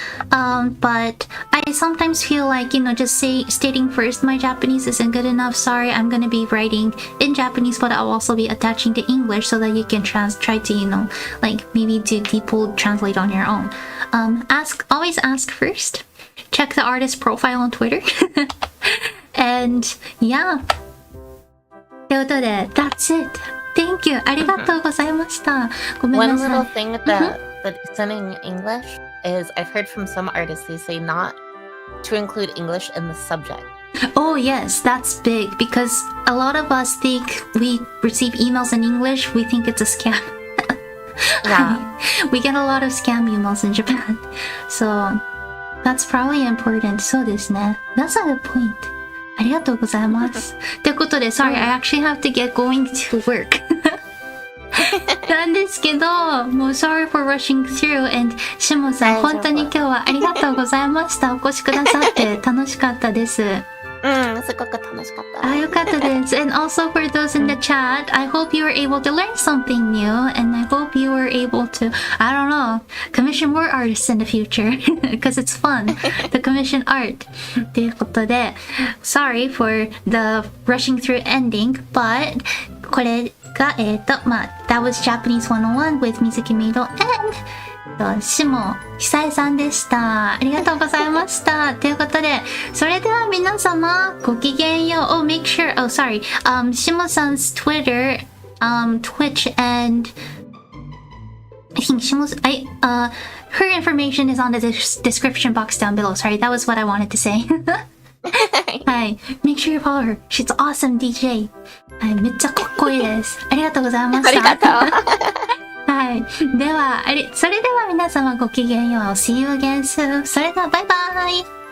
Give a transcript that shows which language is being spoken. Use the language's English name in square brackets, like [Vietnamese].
[English] But I sometimes feel like, you know, just stating first, my Japanese isn't good enough. Sorry, I'm gonna be writing in Japanese, but I'll also be attaching to English so that you can try to, you know, like maybe do deep translate on your own. Always ask first. Check the artist profile on Twitter. And yeah. [Japanese] ということで、 [English] that's it. Thank you. [Japanese] ありがとうございました。ごめんなさい。 [English] One little thing that sending English is I've heard from some artists, they say not to include English in the subject. Oh yes, that's big because a lot of us think we receive emails in English, we think it's a scam. Yeah. We get a lot of scam emails in Japan. So that's probably important. [Japanese] そうですね。 [English] That's a good point. [Japanese] ありがとうございます。ということで、 [English] sorry, I actually have to get going to work. [Japanese] なんですけど、もう [English] sorry for rushing through, and [Japanese] シモさん、本当に今日はありがとうございました。お越しくださって楽しかったです。すごく楽しかった。よかったです。 [English] And also for those in the chat, I hope you were able to learn something new, and I hope you were able to, I don't know, commission more artists in the future, because it's fun to commission art. [Japanese] ということで、 [English] sorry for the rushing through ending, but [Japanese] これが、 [English] that was Japanese 101 with Mizuki Meido and Shimo Hisae [Japanese] さんでした。ありがとうございました。ということで、それでは皆様ごきげんよう。 [English] Oh, make sure. Oh, sorry. Shimo さん 's Twitter, Twitch, and I think Shimo's. Her information is on the description box down below. Sorry, that was what I wanted to say. [Japanese] はい。 [English] Make sure you follow her. She's awesome DJ. [Japanese] はい。めっちゃかっこいいです。ありがとうございました。ありがとう。はい。では、それでは皆様ごきげんよう。 [English] See you again soon. [Japanese] それではバイバイ。